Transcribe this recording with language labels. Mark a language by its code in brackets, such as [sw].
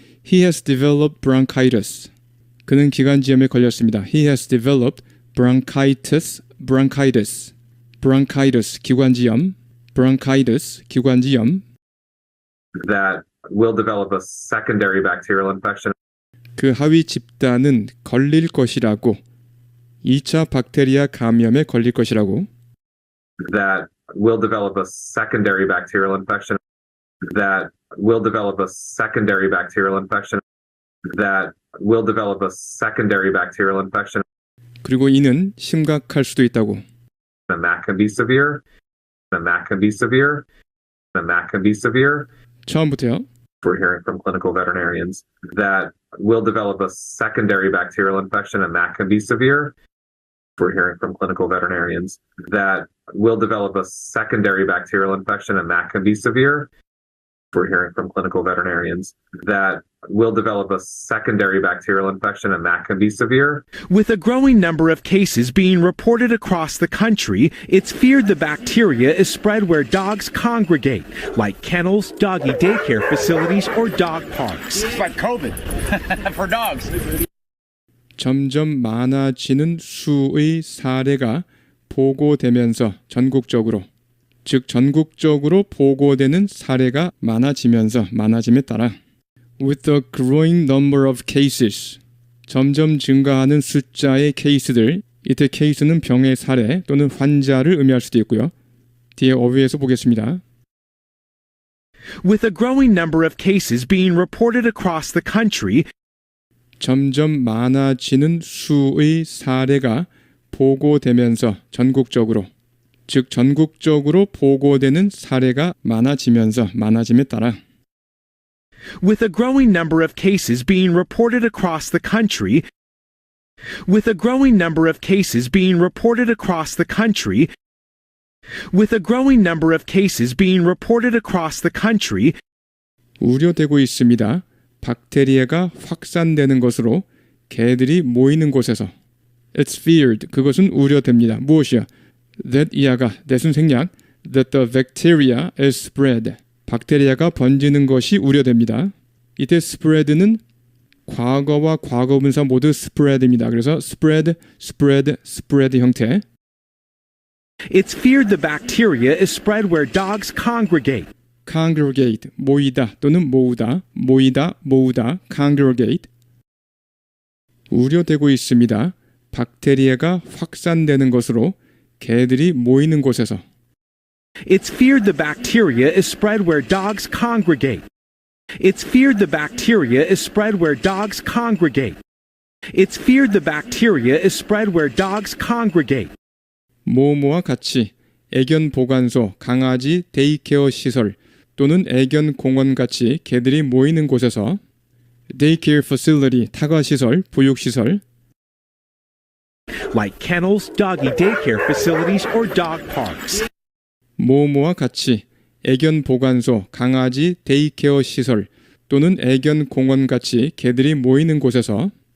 [en] He has developed bronchitis. [ko] 그는 기관지염에 걸렸습니다. [en] He has developed bronchitis, bronchitis, bronchitis 기관지염, bronchitis 기관지염. that will develop a secondary bacterial infection. [ko] 그 하위 집단은 걸릴 것이라고 2차 박테리아 감염에 걸릴 것이라고 [en] That will develop a secondary bacterial infection. That will develop a secondary bacterial infection. That will develop a secondary bacterial infection. [ko] 그리고 이는 심각할 수도 있다고 [en] And that can be severe. And that can be severe. And that can be severe. [ko] 처음부터요. [en] We're hearing from clinical veterinarians that will develop a secondary bacterial infection and that can be severe. We're hearing from clinical veterinarians that will develop a secondary bacterial infection and that can be severe. We're hearing from clinical veterinarians that will develop a secondary bacterial infection and that can be severe. With a growing number of cases being reported across the country, it's feared the bacteria is spread where dogs congregate, like kennels, doggy daycare facilities, or dog parks. It's like COVID for dogs. [ko] 점점 많아지는 수의 사례가 보고되면서 전국적으로 즉 전국적으로 보고되는 사례가 많아짐에 따라 [en] with the growing number of cases [ko] 점점 증가하는 숫자의 케이스들 이때 케이스는 병의 사례 또는 환자를 의미할 수도 있고요. 뒤에 어휘에서 보겠습니다. [en] With a growing number of cases being reported across the country, [ko] 점점 많아지는 수의 사례가 보고되면서 전국적으로 즉 전국적으로 보고되는 사례가 많아짐에 따라 [en] with a growing number of cases being reported across the country, with a growing number of cases being reported across the country, with a growing number of cases being reported across the country, [ko] 우려되고 있습니다. 박테리아가 확산되는 것으로 개들이 모이는 곳에서 [en] It's feared. [ko] 그것은 우려됩니다. 무엇이야? [en] That [ko] 이하가 내순 생략 [en] That the bacteria is spread. [ko] 박테리아가 번지는 것이 우려됩니다. 이때 spread는 과거와 과거분사 모두 spread입니다. [en] 그래서 spread, spread, spread 형태. it's feared the bacteria is spread where dogs congregate, [ko] congregate, 모이다 또는 모으다, 모으다, congregate. 우려되고 있습니다. 박테리아가 확산되는 것으로 개들이 모이는 곳에서 [en] it's feared the bacteria is spread where dogs congregate. It's feared the bacteria is spread where dogs congregate. It's feared the bacteria is spread where dogs congregate. [ko] 모모와 같이 애견 보관소, 강아지 데이케어 시설 또는 애견 공원 같이 개들이 모이는 곳에서 데이케어 facility, 타가 시설, 보육 시설 [en] like kennels, doggy daycare facilities, or dog parks. [ko] 모모와 같이 애견 보관소, 강아지 데이케어 시설 또는 애견 공원 같이 개들이 모이는 곳에서